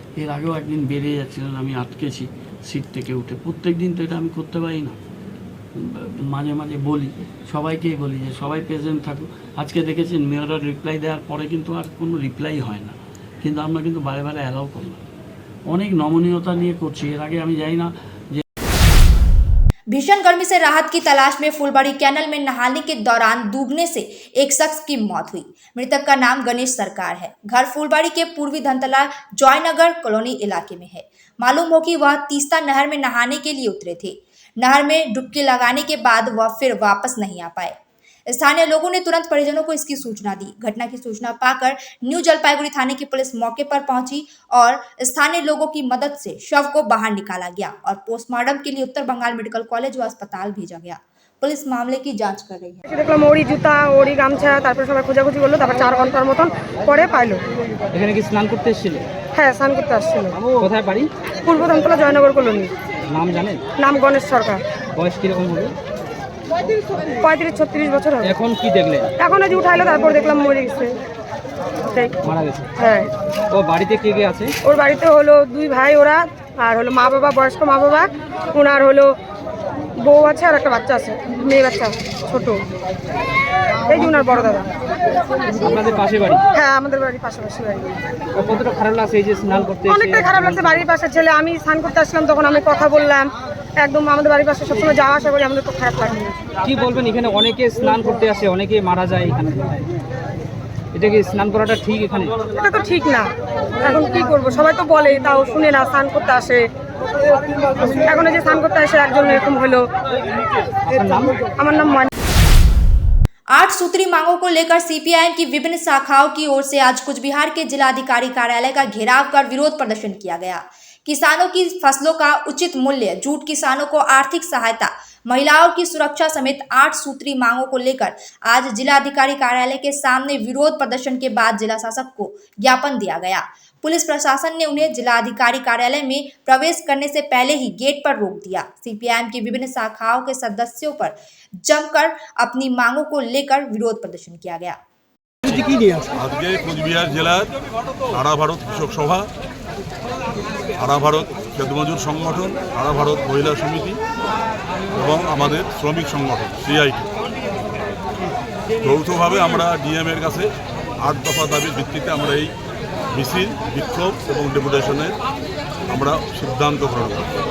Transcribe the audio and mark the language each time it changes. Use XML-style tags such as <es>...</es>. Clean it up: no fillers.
<bn>এর আগেও একদিন বেরিয়ে যাচ্ছিলেন, আমি আটকেছি সিট থেকে উঠে। প্রত্যেক দিন তো এটা আমি করতে পারি না, মাঝে মাঝে বলি, সবাইকেই বলি যে সবাই প্রেজেন্ট থাকুক। আজকে দেখেছেন মেয়রের রিপ্লাই দেওয়ার পরে কিন্তু আর কোনো রিপ্লাই হয় না, কিন্তু আমরা কিন্তু বারে বারে অ্যালাউ করলাম। অনেক নমনীয়তা নিয়ে করছি। এর আগে আমি জানি না যে</bn> <hi>भीषण गर्मी से राहत की तलाश में फुलबाड़ी कैनल में नहाने के दौरान डूबने से एक शख्स की मौत हुई। मृतक का नाम गणेश सरकार है। घर फुलबाड़ी के पूर्वी धनतला जॉयनगर कॉलोनी इलाके में है। मालूम हो कि वह तीस्ता नहर में नहाने के लिए उतरे थे। नहर में डुबकी लगाने के बाद वह फिर वापस नहीं आ पाए। स्थानीय लोगों ने तुरंत परिजनों को इसकी सूचना दी। घटना की सूचना पाकर न्यू जलपाईगुड़ी थाने की पुलिस मौके पर पहुंची और स्थानीय लोगों की मदद से शव को बाहर निकाला गया और पोस्टमार्टम के लिए उत्तर बंगाल मेडिकल कॉलेज व अस्पताल भेजा गया। पुलिस मामले की जांच कर रही है।</hi> <bn>দেখলাম ওড়ি জুতা, ওড়ি গামছা, তারপর সবাই খোঁজাখুঁজি করলো, তারপর 4 ঘন্টার মতন পরে পাইলো। এখানে কি স্নান করতে এসেছিল? হ্যাঁ, স্নান করতে আসছিল। কোথায় বাড়ি? পূর্ব ধনতলা জয়নগর কলোনি। নাম জানেন? নাম গণেশ সরকার। বয়স কিরকম হবে? 35-36 বছর হবে। এখন কি দেখলেন? এখন যে উঠাইলো, তারপর দেখলাম মরে গেছে। মারা গেছে? হ্যাঁ। ও বাড়িতে কে কে আছে? ওর বাড়িতে হলো 2 ভাই ওরা, আর হলো মা বাবা, বয়স্ক মা বাবা, ওনার হলো বউ আছে আর একটা বাচ্চা আছে, মেয়ে বাচ্চা ছোট। এই যে ওনার বড় দাদা। আপনাদের পাশে বাড়ি? হ্যাঁ, আমাদের বাড়ির পাশাপাশি বাড়ি। কতটা খারাপ লাগছে এই যে স্নান করতে? অনেকটাই খারাপ লাগছে। বাড়ির পাশে ছেলে, আমি স্নান করতে আসলাম, তখন আমি কথা বললাম। একদম আমাদের বাড়ির পাশে সবসময় যাওয়া আসা করি, আমাদের তো খারাপ লাগে। কি বলবেন, এখানে অনেকে স্নান করতে আসে, অনেকে মারা যায় এখানে, এটা কি স্নান করাটা ঠিক? এখানে এটা তো ঠিক না। এখন কি করব, সবাই তো বলে, তাও শুনে না, স্নান করতে আসে। এখন যে স্নান করতে আসে একজন এরকম হলো। আমার নাম ময়না।</bn> <hi>8 सूत्री मांगों को लेकर सीपीआईएम की विभिन्न शाखाओं की ओर से आज कुछ बिहार के जिलाधिकारी कार्यालय का घेराव कर विरोध प्रदर्शन किया गया। किसानों की फसलों का उचित मूल्य, जूट किसानों को आर्थिक सहायता, महिलाओं की सुरक्षा समेत 8 सूत्री मांगों को लेकर आज जिलाधिकारी कार्यालय के सामने विरोध प्रदर्शन के बाद जिला शासक को ज्ञापन दिया गया। पुलिस प्रशासन ने उन्हें जिलाधिकारी कार्यालय में प्रवेश करने से पहले ही गेट पर रोक दिया। सीपीआईएम की विभिन्न शाखाओं के सदस्यों पर जमकर अपनी मांगों को लेकर विरोध प्रदर्शन किया गया।</hi> <bn>আজকে কোচবিহার জেলার সারা ভারত কৃষক সভা, সারা ভারত খেতমজুর সংগঠন, সারা ভারত মহিলা সমিতি এবং আমাদের শ্রমিক সংগঠন সিআইটি যৌথভাবে আমরা ডিএমের কাছে 8 দফা দাবির ভিত্তিতে আমরা এই মিছিল, বিক্ষোভ এবং ডেপুটেশনের আমরা সিদ্ধান্ত গ্রহণ করি।</bn>